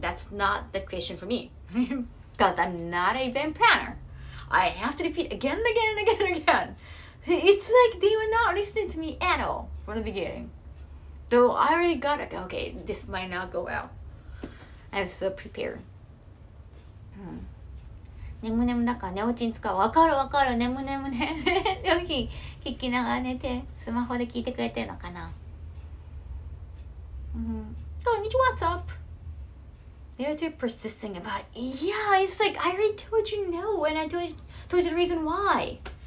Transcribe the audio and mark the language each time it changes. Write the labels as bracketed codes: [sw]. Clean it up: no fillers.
[en] That's not the question for me, because I'm not an event planner. I have to repeat again and again and again and again. It's like they were not listening to me at all from the beginning. Though I already got it. Okay, this might not go well. I'm so prepared. [ja] 眠々だから寝落ちに使う。わかるわかる。眠々ね。でも聞きながら寝て、スマホで聞いてくれてるのかな。 [en] Konnichiwa, what's up? They're too persisting about it. Yeah, it's like I already told you no, and I told you the reason why.